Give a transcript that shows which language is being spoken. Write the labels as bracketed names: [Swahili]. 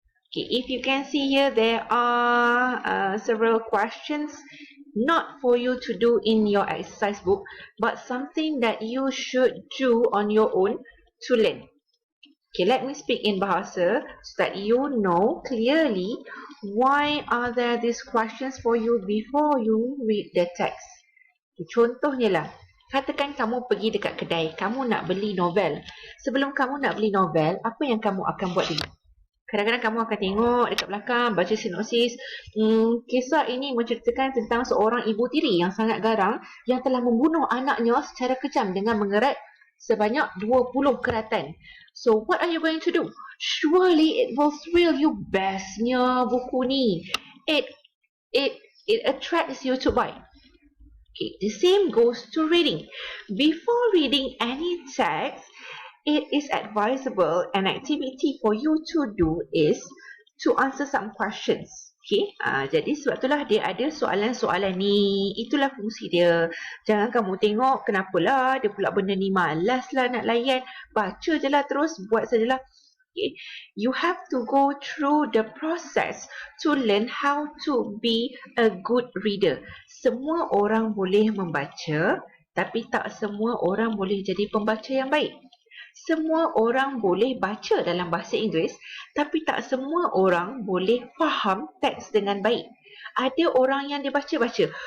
[English] Okay, if you can see here, there are several questions not for you to do in your exercise book, but something that you should do on your own to learn. Okay, let me speak in Bahasa so that you know clearly why are there these questions for you before you read the text. [Malay] Okay, contohnya lah, katakan kamu pergi dekat kedai, kamu nak beli novel. Sebelum kamu nak beli novel, apa yang kamu akan buat dulu? Kadang-kadang kamu akan tengok dekat belakang, baca sinopsis. Kisah ini menceritakan tentang seorang ibu tiri yang sangat garang yang telah membunuh anaknya secara kejam dengan mengerat sebanyak 20 keratan. [English] So, what are you going to do? Surely it will thrill you. [Malay] Bestnya buku ni. [English] It attracts you to buy. Okay, the same goes to reading. Before reading any text, it is advisable an activity for you to do is to answer some questions. [Malay] Okay, jadi sebab itulah dia ada soalan-soalan ni. Itulah fungsi dia. Jangan kamu tengok kenapalah dia pula benda ni malas lah nak layan. Baca je lah terus, buat sajalah. Okay. [English] You have to go through the process to learn how to be a good reader. [Malay] Semua orang boleh membaca, tapi tak semua orang boleh jadi pembaca yang baik. Semua orang boleh baca dalam bahasa Inggeris, tapi tak semua orang boleh faham teks dengan baik. Ada orang yang dia baca-baca.